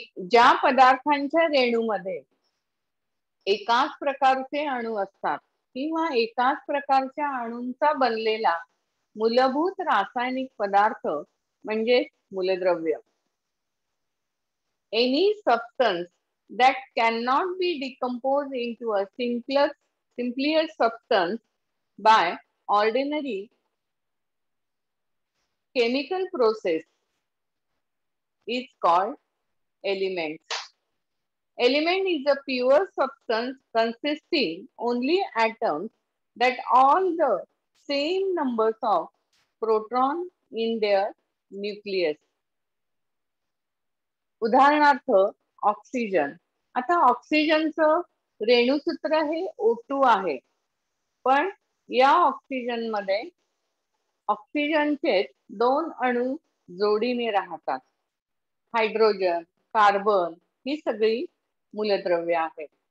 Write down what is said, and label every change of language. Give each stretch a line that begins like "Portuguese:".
Marathi: ज्या पदार्थांच्या रेणूमध्ये एकाच प्रकारचे अणू असतात किंवा एकाच प्रकारच्या अणूंचा बनलेला मूलभूत रासायनिक पदार्थ म्हणजे मूलद्रव्य.
English: Any substance that cannot be decomposed into a simpler substance by ordinary chemical process is called element. Element is a pure substance consisting only atoms that all the same numbers of protons in their nucleus.
Marathi: उदाहरणार्थ oxygen. आता ऑक्सिजनचं रेणुसूत्र हे O2 आहे, पण या oxygen मध्ये ऑक्सिजनचे 2 अणू जोडीने राहतात. हायड्रोजन, कार्बन ही सगळी मूलद्रव्य आहेत.